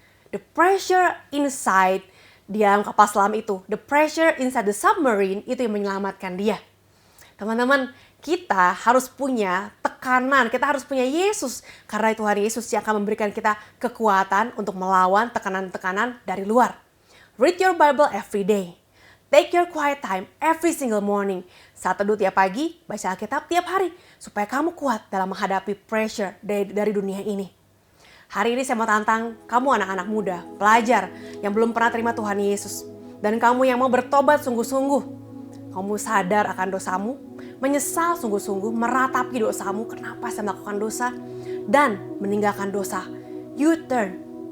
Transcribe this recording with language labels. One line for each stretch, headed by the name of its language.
English: The pressure inside
Indonesian: di dalam kapal selam itu,
English: the pressure inside the submarine
Indonesian: itu yang menyelamatkan dia. Teman-teman, kita harus punya tekanan, kita harus punya Yesus. Karena Tuhan Yesus yang akan memberikan kita kekuatan untuk melawan tekanan-tekanan dari luar.
English: Read your Bible every day. Take your quiet time every single morning.
Indonesian: Saat teduh tiap pagi, baca Alkitab tiap hari. Supaya kamu kuat dalam menghadapi pressure dari dunia ini. Hari ini saya mau tantang kamu anak-anak muda, pelajar yang belum pernah terima Tuhan Yesus. Dan kamu yang mau bertobat sungguh-sungguh. Kamu sadar akan dosamu, menyesal sungguh-sungguh, meratapi dosamu, kenapa saya melakukan dosa, dan meninggalkan dosa. You turn.